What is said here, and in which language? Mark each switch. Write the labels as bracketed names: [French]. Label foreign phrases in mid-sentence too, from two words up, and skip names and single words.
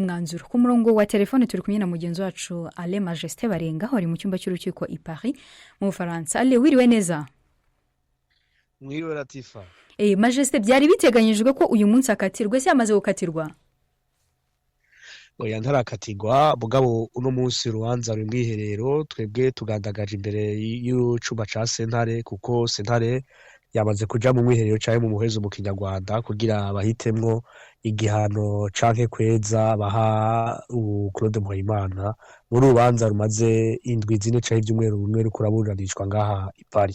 [Kinyarwanda] Ku murongo wa telefone turi kumwe na mugenzi wacu Alain Majesté Barenga ari mu cyumba cy'urukiko i Paris mu Bufaransa. Alain, wiriwe neza? Mwiriwe Latifa. Majesté, byari biteganyijwe ko uyu munsi akatirwa, se yamaze gukatirwa? Oya, ntarakatirwa, [Rundi] mugabo uno munsi urubanza ruri mwiherero, twebwe tugandagaje imbere y'icuma ca sentare, kuko sentare yamaze kuja mu mwiherero caye mu muhezo mu Kinyarwanda kugira bahitemwo igihano canke kweza baha Claude Muhayimana muri urubanza rumaze indwi zine canke ivyumweru bimwe ruko raburanishwa ngaha i Paris.